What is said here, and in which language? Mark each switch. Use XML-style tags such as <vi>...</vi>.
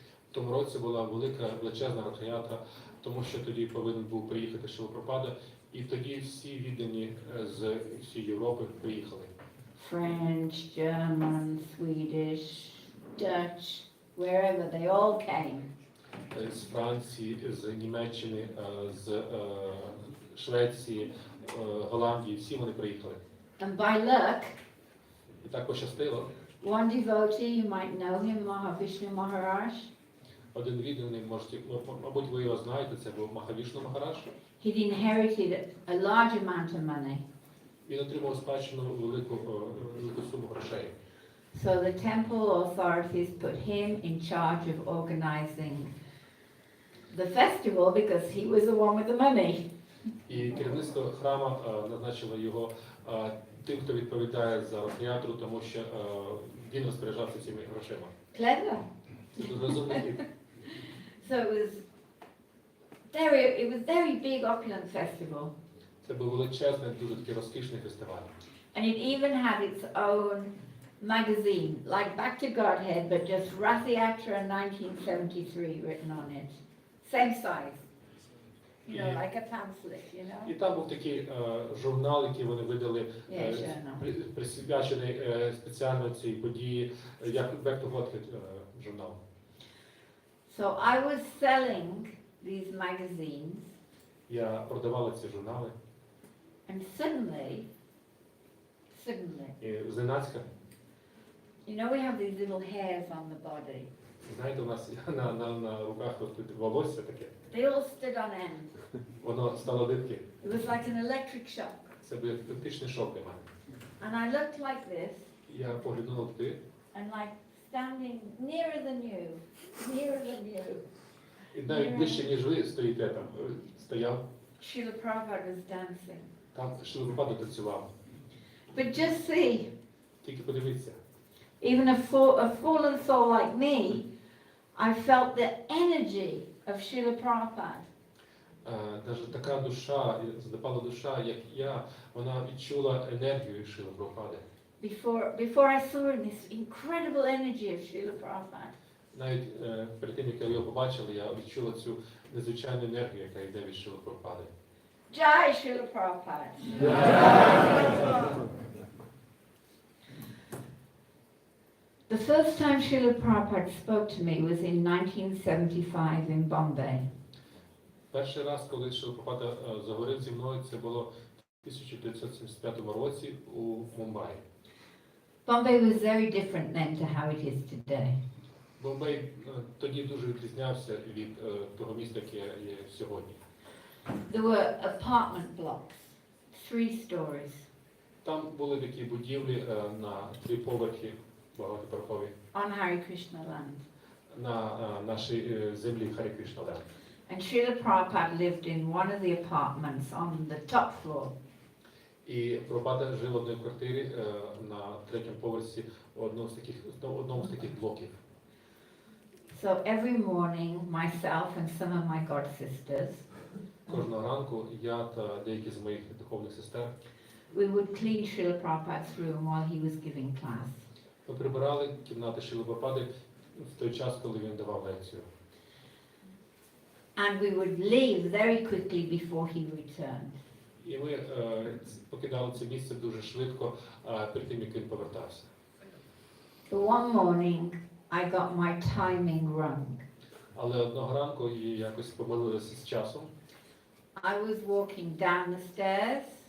<uk>В тому році була велика, величезна Радхаятра, тому що тоді повинен був приїхати Шріла Прабхупада, і тоді всі віддані з всієї Європи приїхали.</uk> <en>French, German, Swedish, Dutch, wherever, they all came.</en> <uk>З Франції, з Німеччини, з Швеції, Голландії, всі вони приїхали.</uk> <en>And by luck,</en> <uk>І так пощастило.</uk> <en>one devotee, you might know him, Mahavishnu Maharaj,</en> <uk>Один відданий, мабуть, ви його знаєте, це був Махавішну Махарадж.</uk> <en>he'd inherited a large amount of money.</en> <uk>Він отримав спадщину велику суму грошей.</uk> <en>So the temple authorities put him in charge of organizing the festival because he was the one with the money.</en> <uk>І керівництво храму назначило його тим, хто відповідає за Радхаятру, тому що він розпоряджався цими грошима.</uk> <en>Clever.</en> <uk>Це дуже розумний хід.</uk> <en>So it was very big opulent festival.</en> <uk>Це був величезний, дуже такий розкішний фестиваль.</uk> <en>And it even had its own magazine, like Back to Godhead, but just Rath Yatra 1973 written on it. Same size. You know, like a pamphlet, you know?</en> <uk>І там був такий журнал, який вони видали, присвячений спеціально цій події, як Back to Godhead журнал.</uk> <en>So I was selling these magazines,</en> <uk>Я продавала ці журнали,</uk> <en>and suddenly,</en> <uk>і зненацька,</uk> <en>you know, we have these little hairs on the body.</en> <uk>знаєте, у нас на руках ростуть волосся таке,</uk> <en>They all stood on end.</en> <uk>воно стало дибки.</uk> <en>It was like an electric shock.</en> <uk>Це був електричний шок для мене.</uk> <en>And I looked like this,</en> <uk>Я поглянула туди,</uk> <en>and like standing nearer than you, nearer than you.</en> <uk>і навіть ближче, ніж ви стоїте там, стояв,</uk> <en>Srila Prabhupada was dancing.</en> <uk>там Шріла Прабхупада танцював.</uk> <en>But just see,</en> <uk>Тільки подивіться.</uk> <en>even a fallen soul like me, I felt the energy of Srila Prabhupada.</en> <uk>Навіть така душа, запала душа, як я, вона відчула енергію Шріли Прабхупади.</uk> <en>Before I saw him, this incredible energy of Srila Prabhupada.</en> <uk>Навіть перед тим, як я його побачила, я відчула цю незвичайну енергію, яка йде від Шріли Прабхупади.</uk> <en>Jai Srila Prabhupada. The first time Srila Prabhupada spoke to me was in 1975 in Bombay.</en> <uk>Перший раз, коли Шріла Прабхупада заговорив зі мною, це було в 1975 році у Мумбаї.</uk> <en>Bombay was very different then to how it is today.</en> <uk>Бомбей тоді дуже відрізнявся від того міста, яке є сьогодні.</uk> <en>There were apartment blocks, 3 stories.</en> <uk>Там були такі будівлі на 3 поверхи, багатоповерхові,</uk> <en>On Hare Krishna land.</en> <uk>на нашій землі Харі Кришна Ленд.</uk> <en>And Srila Prabhupada lived in one of the apartments on the top floor.</en> <uk>І Прабхупада жив в одній квартирі на третьому поверсі одному з таких блоків.</uk> <en>So every morning, myself and some of my god sisters,</en> <uk>Кожного ранку я та деякі з моїх духовних сестер</uk> <en>we would clean Srila Prabhupada's room while he was giving class.</en> <uk>ми прибирали кімнати Шріли Прабхупади в той час, коли він давав лекцію.</uk> <en>And we would leave very quickly before he returned.</en> <uk>І ми покидали це місце дуже швидко, перед тим, як він повертався.</uk> <en>So one morning, I got my timing wrong.</en> <uk>Але одного ранку я якось помилилася з часом.</uk> <en>I was walking down the stairs,</en>